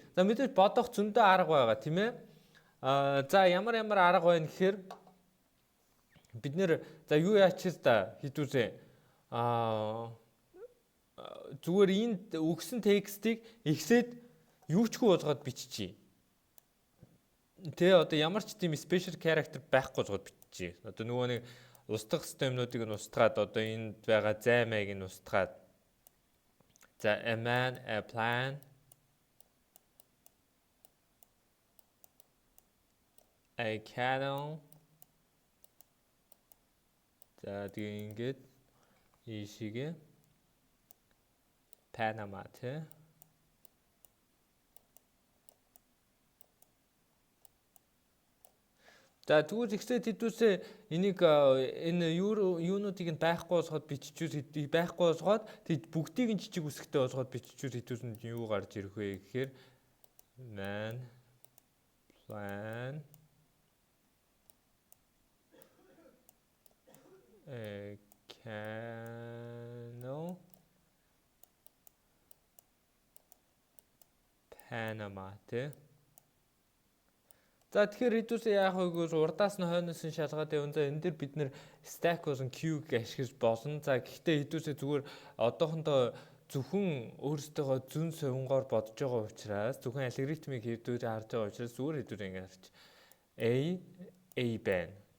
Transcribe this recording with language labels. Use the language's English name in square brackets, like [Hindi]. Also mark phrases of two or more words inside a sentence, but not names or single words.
[Mongolian] За мэдээж бодох зөндөө арга байгаа тийм ээ. За ямар арга байна гэхээр бид нэр за юу яач та хэдүүсээ зүгээр энд өгсөн текстийг ихсээд юучгүй болгоод биччихье. Тэ одоо ямар ч тийм [English] special character [Mongolian] байхгүй болгоод биччихье. Одоо нөгөө нэг устгах системнуудыг нь устгаад одоо энд байгаа займайг нь устгаад за [English] a man, a plan, a canal [Mongolian] за тэгээ ингээд ийшээгээ Panama тэ. За тэгвэл ихсээд хэдүүсээ энийг энэ юунуудыг нь байхгүй болгоод биччихвэл байхгүй болгоод бүгдийг нь жижиг үсэгтэй болгоод биччихвэл хэдүүсэнд юу гарч ирэх вэ гэхээр [English] man, plan, canal, [Mongolian] Panama тэ. За тэгэхээр хэдүүсээ яах вэ гэвэл урдаас нь хойноос нь шалгаад явна. За энэ дээр бид нэр stack болон queue-г ашиглаж болно. За гэхдээ хэдүүсээ зүгээр одоохондоо зөвхөн өөрсдөө зүүн совингоор бодож байгаа учраас зөвхөн алгоритмыг хэдүүрээ харж байгаа учраас зүгээр хэдүүрээ ингэ харж A байна.